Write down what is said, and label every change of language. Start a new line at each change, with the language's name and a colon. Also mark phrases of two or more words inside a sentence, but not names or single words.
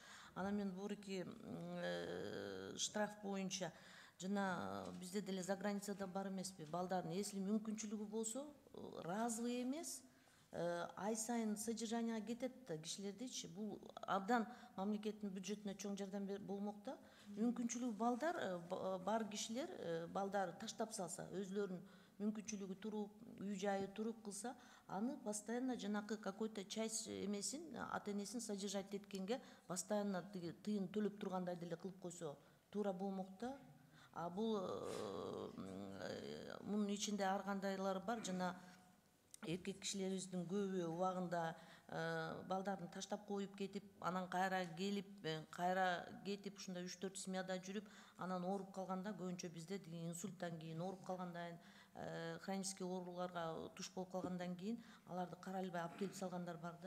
Kyrgyz: Анан мен буруки штраф боюнча жана бизде деле
Russian: за границада
Kyrgyz: бар эмеспи, балдардын если мүмкүнчүлүгү болсо, разовый эмес, ай сайын содержанияга кетет да кишилердичи. Бул абдан мамлекеттин бюджетине чоң жардам болмок да. Мүмкүнчүлүгү бар кишилер балдары таштап салса, өзлөрүнүн мүмкүнчүлүгү туруп, үй жайы туруп кылса, аны постоянно жанакы
Russian: какой-то часть
Kyrgyz: эмесин ата-энесин содержать эткенге постоянно тыйын төлөп тургандай деле кылып койсо туура болмок да. Бул мунун ичинде ар кандайлары бар, жана эркек кишилерибиздин көбү убагында балдарын таштап коюп кетип, анан кайра келип, кайра кетип, ушундай 3-4 семьяда жүрүп, анан ооруп калганда, көбүнчө бизде инсульттан кийин ооруп калгандан кийин, хронический ооруларга туш болуп калгандан кийин аларды кара албай алып келип салгандар бар да.